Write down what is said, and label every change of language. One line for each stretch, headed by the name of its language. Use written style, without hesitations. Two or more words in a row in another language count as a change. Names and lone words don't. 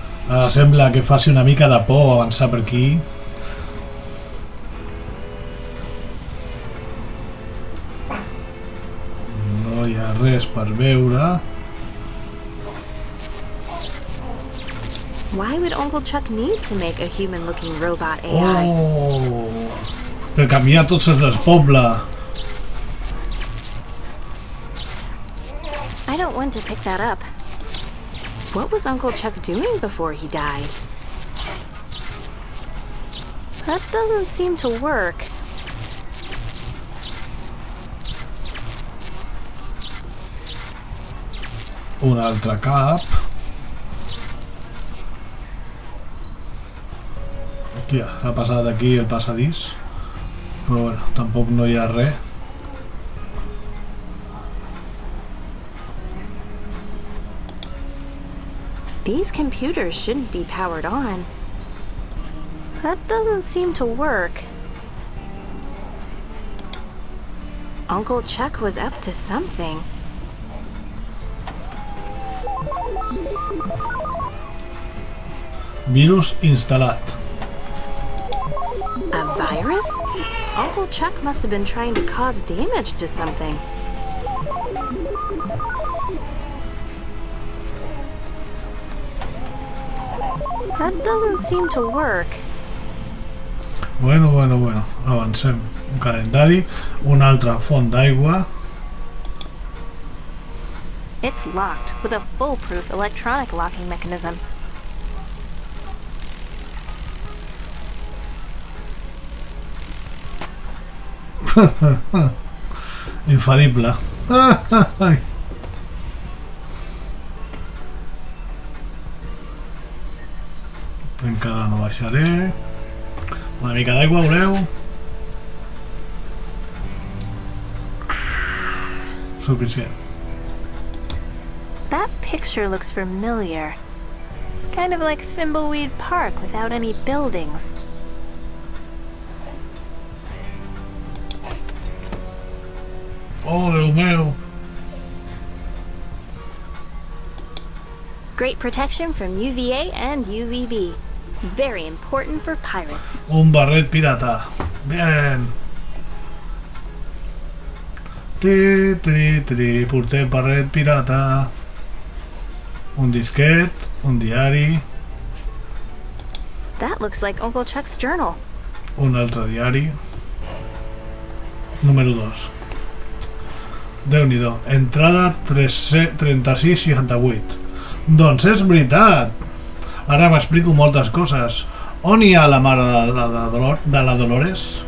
Catalan: Ara sembla que faci una mica de por avançar per aquí. No hi ha res per veure.
English: Why would Uncle Chuck need to make a human-looking robot AI?
Catalan: Oh, per canviar tots els del poble.
English: I don't want to pick that up. What was Uncle Chuck doing before he died? That doesn't seem to work.
Catalan: Un altre cap. Hòstia, s'ha passat aquí el passadís. Però bueno, tampoc no hi ha res.
English: These computers shouldn't be powered on. That doesn't seem to work. Uncle Chuck was up to something.
Catalan: Virus instal·lat.
English: A virus? Uncle Chuck must have been trying to cause damage to something. That doesn't seem to work.
Catalan: Bueno, avancem. Un calendari, una altra font d'aigua.
English: It's locked with a foolproof electronic locking mechanism.
Catalan: Infal·lible. Encara no baixaré. Una mica d'aigua, voleu? Suficient.
English: That picture looks familiar. Kind of like Thimbleweed Park without any buildings.
Catalan: Oh, Déu meu.
English: Great protection from UVA and UVB. Very important for pirates.
Catalan: Un barret pirata. Bien. Portem barret pirata. Un disquet, un diari.
English: That looks like Uncle Chuck's journal.
Catalan: Un altre diari. Número 2. Déu-n'hi-do. Entrada 3668. Doncs és veritat. Ara m'explico moltes coses. On hi ha la mare de la Dolores?